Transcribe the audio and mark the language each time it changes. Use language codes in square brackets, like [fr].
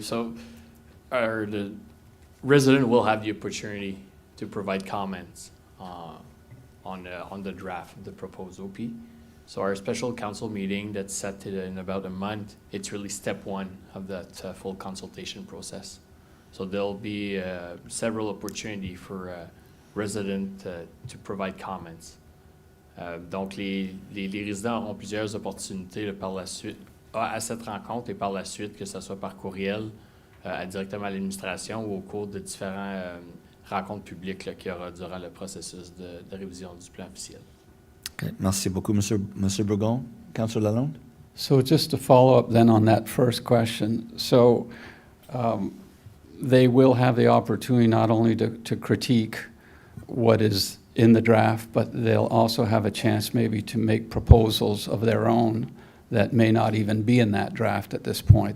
[en] So the resident will have the opportunity to provide comments on the draft of the proposed OP. So our special council meeting that's set in about a month, it's really step one of that full consultation process. So there'll be several opportunities for residents to provide comments. [fr] Donc les résidents auront plusieurs opportunités par la suite à cette rencontre et par la suite, que ce soit par courriel directement à l'administration ou au cours de différentes rencontres publiques qu'il y aura durant le processus de révision du plan officiel. [en] Okay, [fr] merci beaucoup, Monsieur Bourgon. Councillor Lalonde? [en] So just to follow up then on that first question, so they will have the opportunity not only to critique what is in the draft, but they'll also have a chance maybe to make proposals of their own that may not even be in that draft at this point.